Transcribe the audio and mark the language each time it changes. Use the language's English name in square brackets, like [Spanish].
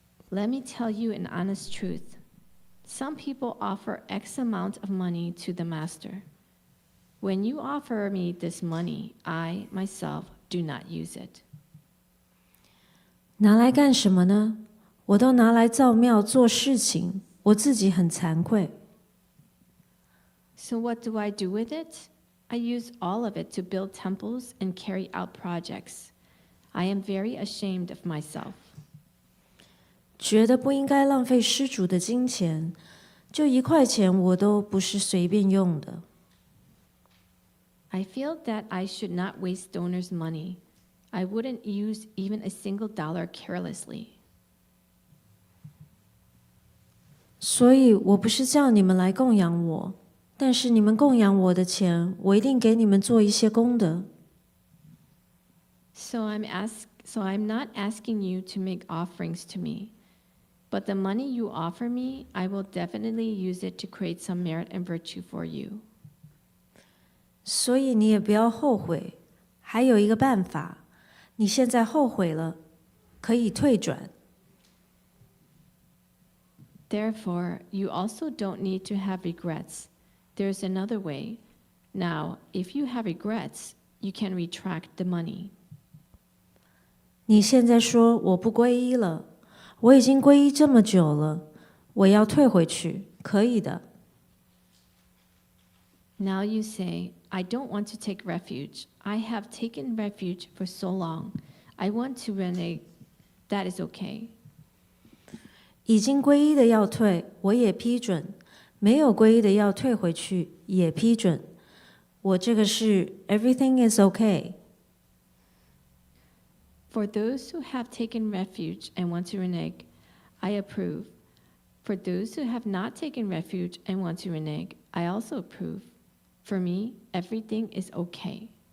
[English] Let me tell you an honest truth. Some people offer X amount of money to the master. When you offer me this money, I, myself, do not use it. [Chinese] 拿来干什么呢？我都拿来造庙做事情，我自己很惭愧。 [English] So what do I do with it? I use all of it to build temples and carry out projects. I am very ashamed of myself. [Chinese] 觉得不应该浪费施主的金钱，就1块钱我都不是随便用的。 [English] I feel that I should not waste donors' money. I wouldn't use even a single dollar carelessly. [Chinese] 所以我不是叫你们来供养我，但是你们供养我的钱，我一定给你们做一些功德。 [English] So I'm not asking you to make offerings to me. But the money you offer me, I will definitely use it to create some merit and virtue for you. [Chinese] 所以你也不要后悔。还有一个办法，你现在后悔了，可以退转。 [English] Therefore, you also don't need to have regrets. There's another way. Now, if you have regrets, you can retract the money. [Chinese] 你现在说我不皈依了，我已经皈依这么久了，我要退回去，可以的。 [English] Now you say, I don't want to take refuge. I have taken refuge for so long. I want to renege. That is okay. [Chinese] 已经皈依的要退，我也批准；没有皈依的要退回去，也批准。我这个是 [English] everything is okay. For those who have taken refuge and want to renege, I approve. For those who have not taken refuge and want to renege, I also approve. For me, everything is okay.